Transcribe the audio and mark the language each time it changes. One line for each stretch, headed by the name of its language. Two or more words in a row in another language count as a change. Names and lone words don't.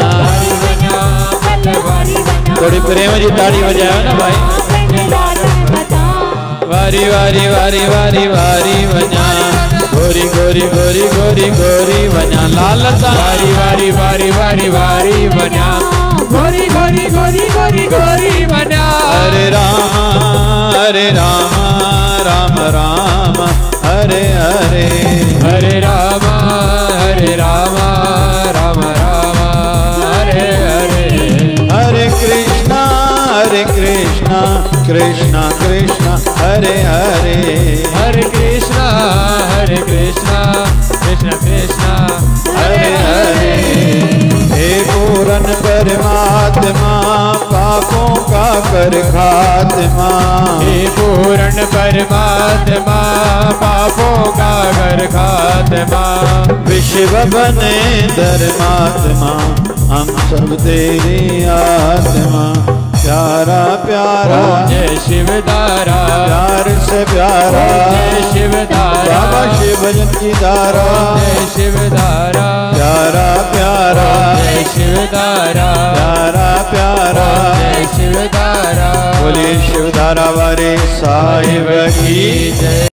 Sindhi: थोड़ी प्रेम जी ताड़ी वॼायो न भाई वारी वारी वारी वारी वारी वञा गोरी गोरी गोरी गोरी गोरी वञा लाल सां वारी वारी वारी वारी वारी वञा गोरी गोरी गोरी गोरी गोरी वञा
Sanskrit: हरे राम राम राम हरे हरे हरे राम राम राम हरे हरे हरे कृष्णा कृष्णा कृष्णा हरे हरे हरे कृष्णा कृष्णा कृष्णा हरे हरे।
Hindi: हे पूरन परमात्मा पापों का कर खात्मा हे पूरन परमात्मा पापों का कर खात्मा विश्व बने धर्मात्मा हम सब तेरी आत्मा प्यारा प्यारा जय शिवदारा प्यार से प्यारा जय शिवदारा बाबा शिव भजन की धारा जय शिवदारा प्यारा प्यारा जय शिवदारा प्यारा प्यारा जय शिवदारा बोले शिवदारा वाले साहिब की जय।